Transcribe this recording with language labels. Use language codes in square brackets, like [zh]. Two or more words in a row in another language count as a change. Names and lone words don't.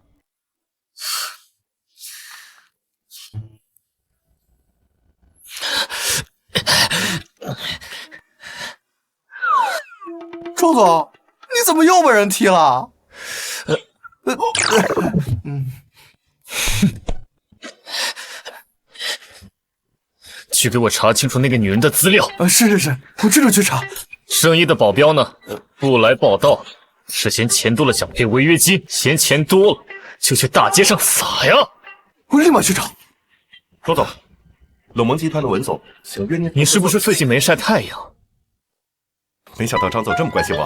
[zh] 庄总，你怎么又被人踢了？去给我查清楚那个女人的資料。是，我这就去查。圣衣的保鏢呢？不來報道，是嫌錢多了想賠違約金，嫌錢多了就去大街上撒呀！我立馬去找。莊總，冷盟集團的文總想約您。你是不是最近沒曬太陽？沒想到張總這麼關心我。